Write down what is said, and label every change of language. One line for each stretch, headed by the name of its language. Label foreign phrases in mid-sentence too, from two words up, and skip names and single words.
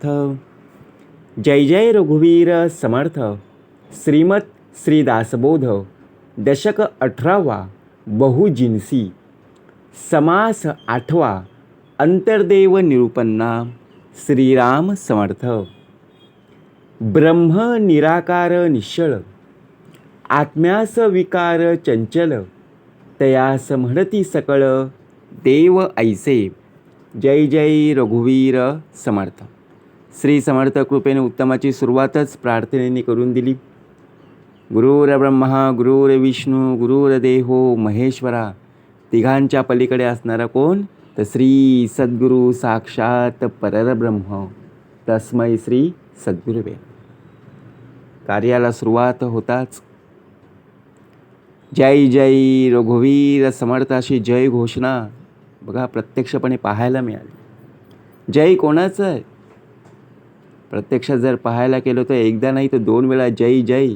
Marathi: जय जय रघुवीर समर्थ. श्रीमत श्री दासबोध दशक 18वा बहुजिन्सी समास 8वा अंतर्देव निरूपन्ना. श्रीराम समर्थ. ब्रह्म निराकार निश्चळ आत्म्यास विकार चंचल तयास म्हणती सकळ देव ऐसे. जय जय रघुवीर समर्थ. श्री समर्थ कृपेने उत्तमाची सुरुवातच प्रार्थनेने करून दिली.
Sanskrit: गुरुर्ब्रह्मा गुरुर्विष्णू गुरुर्देहो महेश्वरा.
Marathi: तिघांच्या पलीकडे असणारा कोण? तर
Sanskrit: श्री सद्गुरु साक्षात परब्रह्म तस्मै श्री सद्गुरुवे.
Marathi: कार्याला सुरुवात होताच जय जय रघुवीर समर्थ अशी जय घोषणा बघा प्रत्यक्षपणे पाहायला मिळाली. जय कोणाचं आहे? प्रत्यक्षात जर पाहायला केलं तर एकदा नाही तर 2 वेळा जय जय.